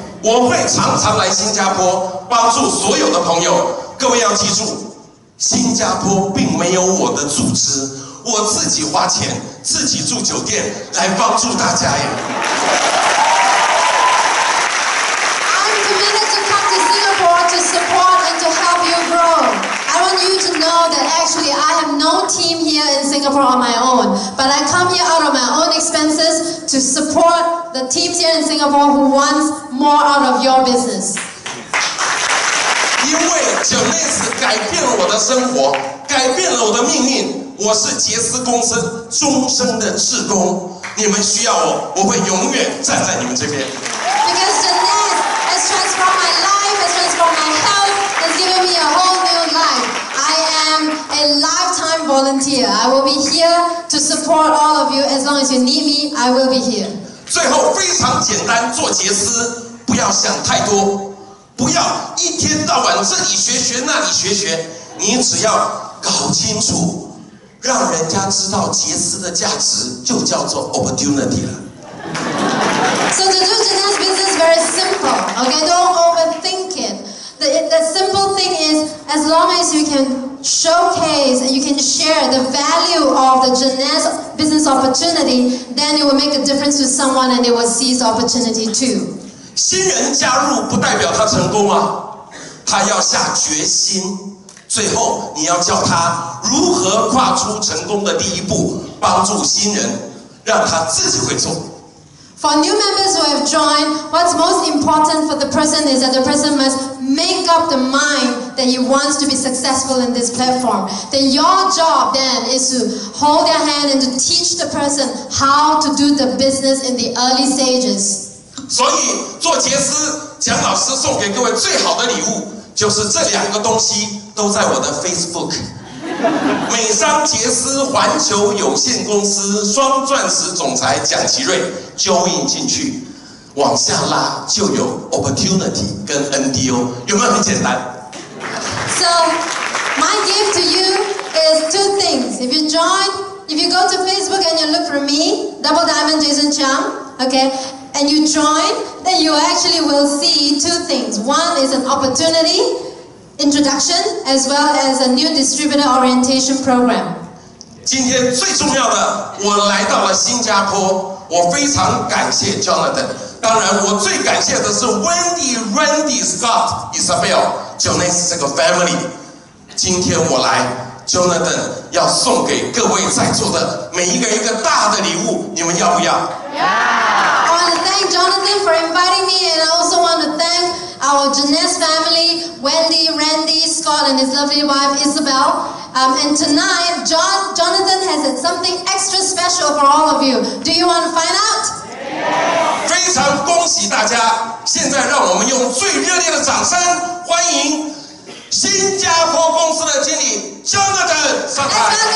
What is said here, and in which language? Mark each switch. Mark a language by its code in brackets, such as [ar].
[zh] 我会常常来新加坡帮助所有的朋友。各位要记住，新加坡并没有我的组织，我自己花钱，自己住酒店来帮助大家耶。 [en] I'm committed to come to Singapore to support and to help you grow. I want you to know that actually I have no team here in Singapore on my own, but I come here out of my own expenses to support the teams here in Singapore who wants more out of your business. [zh] 因为Jeunesse改变了我的生活，改变了我的命运。我是杰斯公司终身的志工，你们需要我，我会永远站在你们这边。 [en] Because Jeunesse has transformed my life, has transformed my health, has given me a whole new life. I am a lifetime volunteer. I will be here to support all of you. As long as you need me, I will be here. [zh] 最后非常简单，做杰斯不要想太多，不要一天到晚这里学那里学，你只要搞清楚，让人家知道杰斯的价值，就叫做 opportunity 了。 [en] So to do Jeunesse business very simple, okay? Don't overthink it. The simple thing is, as long as you can showcase and you can share the value of the Jeunesse business opportunity, then it will make a difference to someone and they will seize the opportunity too. [zh] 新人加入不代表他成功啊，他要下决心。最后，你要教他如何跨出成功的第一步，帮助新人，让他自己会做。 [en] For new members who have joined, what's most important for the person is that the person must make up the mind that he wants to be successful in this platform. Then your job then is to hold their hand and to teach the person how to do the business in the early stages. [zh] 所以做杰斯，蒋老师送给各位最好的礼物，就是这2个东西都在我的 Facebook。美商杰斯环球有限公司双钻石总裁蒋其瑞 join 进去，往下拉就有 opportunity 跟 NDO， 有没有很简单 [en] ？So my gift to you is 2 things. If you go to Facebook and you look for me, Double Diamond Jason Chang, okay, and you join, then you actually will see 2 things. One is an opportunity introduction as well as a new distributor orientation program. [zh] 今天最重要的，我来到了新加坡，我非常感谢 Jonathan。当然，我最感谢的是 Wendy、Randy、Scott、Isabel、Jonas 这个 family。今天我来 ，Jonathan 要送给各位在座的每一个一个大的礼物，你们要不要？ [en] I want to thank Jonathan for inviting me, and I also want to thank our Jeunesse family, Wendy, Randy, Scott, and his lovely wife Isabel. And tonight, Jonathan has something extra special for all of you. Do you want to find out? [zh] 非常恭喜大家！现在让我们用最热烈的掌声欢迎新加坡公司的经理 Jonathan 上台。